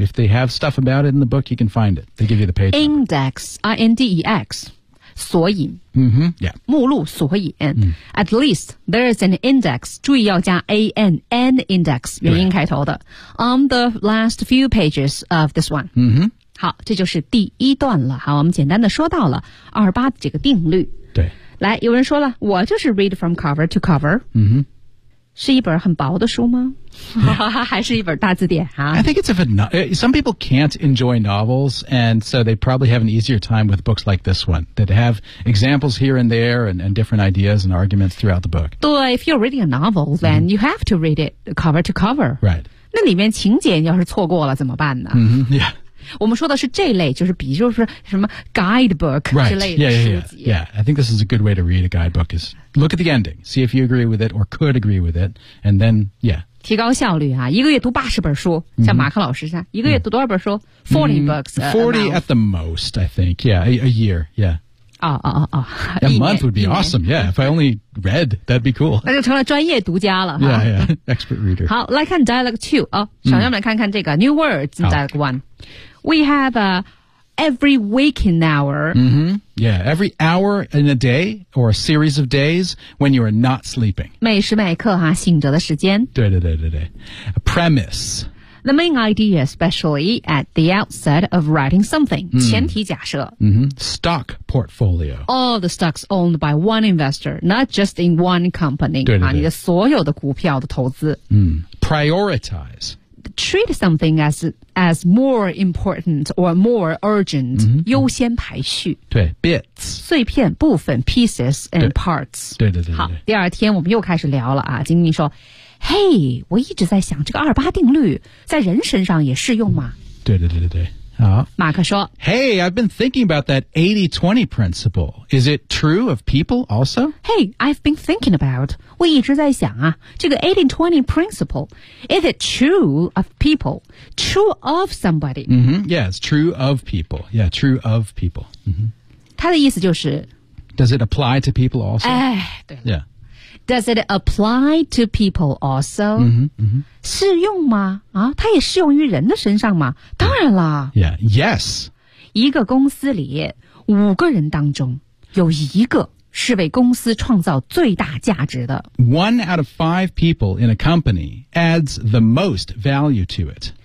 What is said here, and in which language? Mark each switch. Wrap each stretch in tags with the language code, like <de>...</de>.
<en>If they have stuff about it in the book, you can find it. They give you the page. Index, I-N-D-E-X.</en> <zh>索引。</zh> <en>Mm-hmm, yeah.</en> <zh>目录索引。</zh> <en>Mm. At least there is an index.</en> <zh>注意要加</zh> <en>A-N, an index,</en> <zh>元音开头的。</zh> <en>On the last few pages of this one. Mm-hmm.</en> <zh>好，这就是第一段了。好，我们简单的说到了28的这个定律。对。来，有人说了，我就是</zh> <en>read from cover to cover。 Mm-hmm.</en> <zh>是一本很薄的书吗？还是一本大字典啊</zh> <en>？I think it's a some people can't enjoy novels, and so they probably have an easier time with books like this one that have examples here and there and different ideas and arguments throughout the book. 对 ，if you're reading a novel, then、mm-hmm. you have to read it cover to cover. Right.</en> <zh>那里面情节要是错过了怎么办呢、</zh> <en>mm-hmm. ？Yeah.</en> <zh>我们说的是这类，就是比就是什么 guidebook 之类的书籍。</zh> <en>Right. Yeah, yeah, yeah. Yeah, I think this is a good way to read a guidebook is. Look at the ending. See if you agree with it or could agree with it. And then, yeah.</en> <zh>提高效率啊，一个月读80本书，像马克老师这样，一个月读多少本书 ？</zh> <en>40 books. 40 at the most, I think. Yeah, a year. Yeah.</en> <zh>哦。</zh> <en>A month would be awesome. Yeah, if I only read, that'd be cool.</en> <zh>那就成了专业读家了。</zh> <en>Yeah, yeah. Expert reader.</en> <zh>好，来看 dialogue 2啊，小朋友们看看这个</zh> <en>new words dialogue 1。 We have every waking hour. Mm-hmm. Yeah, every hour in a day or a series of days when you are not sleeping.</en> <zh>每时每刻哈，醒着的时间。对对对对对。</zh> <en>A premise. The main idea, especially at the outset of writing something.</en> <zh>前提假设。</zh> <en>Mm-hmm. Stock portfolio. All the stocks owned by one investor, not just in one company.</en> <zh>对对对。你的所有的股票的投资。</zh> <en>Prioritize. Treat something as more important or more urgent,、 mm-hmm.</en> <zh>优先排序。</zh> <en>对 ,bits.</en> <zh>碎片部分</zh> <en>pieces and parts.</en> <zh>对对 对, 对。好，第二天我们又开始聊了啊，经理说，嘿，我一直在想这个二八定律在人身上也适用吗？对对对对对。好。马克说</zh> <en>,Hey, I've been thinking about that 80-20 principle. Is it true of people also? Hey, I've been thinking about,</en> <zh>我一直在想啊，</zh> <en>这个 80-20 principle, is it true of people? True of somebody?、 Mm-hmm. Yeah, it's true of people. Yeah, true of people.、Mm-hmm.</en> <zh>他的意思就是</zh> <en>Does it apply to people also?</en> <zh>哎，对。</zh> <en>Yeah. Does it apply to people also? Mm-hmm. Mm-hmm.</en> <zh>适用吗？啊，它也适用于人的身上吗？当然了。</zh> <en>Yeah, yes.</en> <zh>一个公司里五个人当中有一个是为公司创造最大价值的。</zh> <en>One out of five people in a company adds the most value to it.</en>